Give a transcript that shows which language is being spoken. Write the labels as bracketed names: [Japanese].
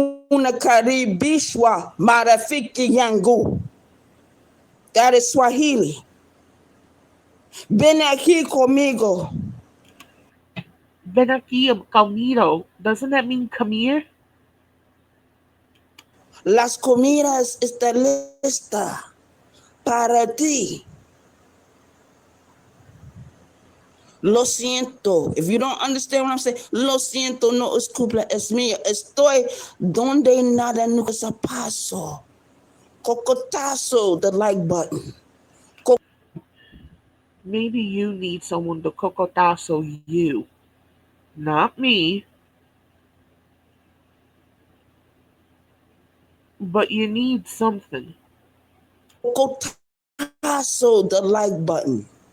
[Swahili] Unakaribishwa marafiki yangu. [English] That is Swahili. [Spanish] Ven aquí conmigo. Ven aquí conmigo. [English] Doesn't that mean come here? [Spanish] Las comidas están listas para ti. Lo siento. [English] If you don't understand what I'm saying, [Spanish] lo siento, no es culpa, es mío. Estoy donde nada nunca se pasó. [English] Cocotazo, the like button. Maybe you need someone to cocotazo you. Not me. But you need something. Cocotazo, the like button.